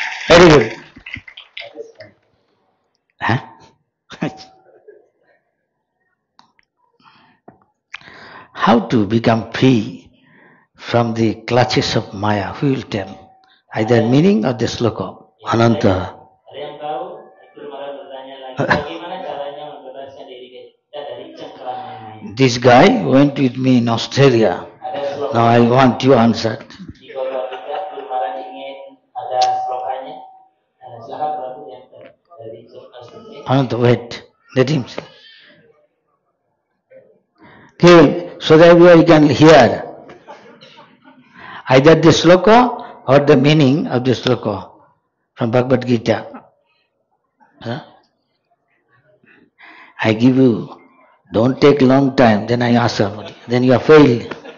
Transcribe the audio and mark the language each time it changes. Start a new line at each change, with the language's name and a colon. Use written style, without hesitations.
English: Very good. Huh? How to become free from the clutches of Maya? Who will tell? Either meaning or the sloka. Ananta.
Indonesian: Ada yang tahu? Guru Maharaj bertanya lagi, bagaimana caranya membebaskan diri kita dari cengkraman Maya?
English: This guy went with me in Australia. Now I want you answered.
Indonesian: Di Guru Maharaj ingin ada slokanya. Silakan Prabu yang dari Australia.
English: Ananta, wait. Let him say. Okay, so that everybody can hear either the sloka or the meaning of the sloka from Bhagavad Gita. Huh? I give you, don't take long time, then I ask somebody. Then you are failed.